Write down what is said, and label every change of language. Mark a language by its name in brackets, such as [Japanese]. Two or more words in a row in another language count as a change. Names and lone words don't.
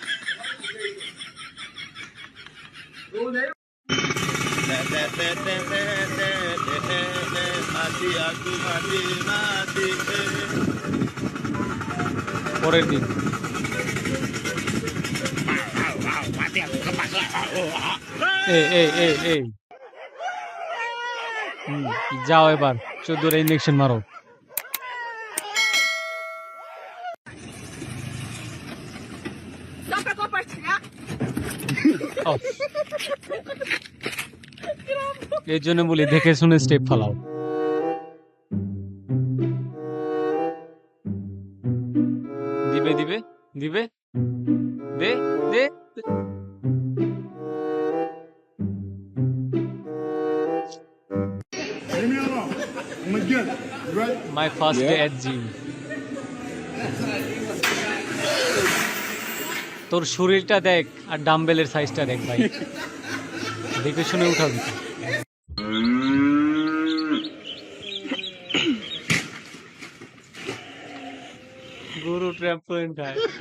[Bangla] পরের দিন এই যাও এবার 14 ইঞ্জেকশন মারো। [Portuguese] Só pra compartilhar. [Bangla] অফ। এর জন্য বলি দেখে শুনে স্টেপ ফালাও। দিবে দিবে দিবে দে দে দে। [English] Leave me alone. I'm gonna get it. You ready? My first day at gym. [Bangla] তোর শরীরটা দেখ আর [English] dumbbell size [Bangla] দেখ ভাই, দেখে শুনে উঠাবি। গরু ট্র্যাম্পোলিন খায়।